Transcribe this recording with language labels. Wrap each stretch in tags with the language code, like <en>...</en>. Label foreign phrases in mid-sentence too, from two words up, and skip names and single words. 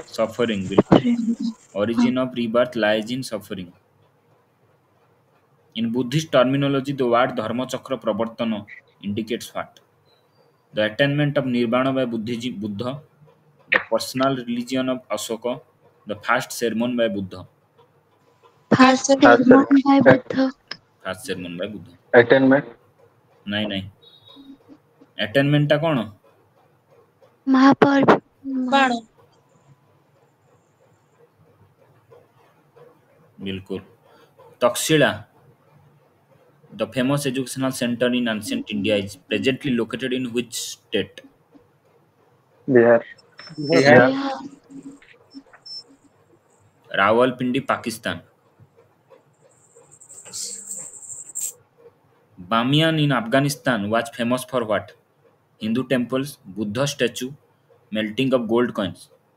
<en>suffering बिल्कुल origin of rebirth lies in suffering in buddhist terminology the word dharma chakra pravartana indicates what the attainment of nirvana by buddha the personal religion of Ashoka the first sermon by buddha first Has sermon by Buddha, first sermon by buddha Attainment.</en> <or>ନାଇଁ attainment ଟା କଣ</or> <en>Mahaparv,</en> <or>ବାଣ</or> <en>बिल्कुल तक्षशिला the famous educational center in ancient India is presently located in which state Bihar, Bihar. Bihar, Rawalpindi Pakistan Bamiyan in Afghanistan was famous for what Hindu temples Buddha statue melting of gold coins</en>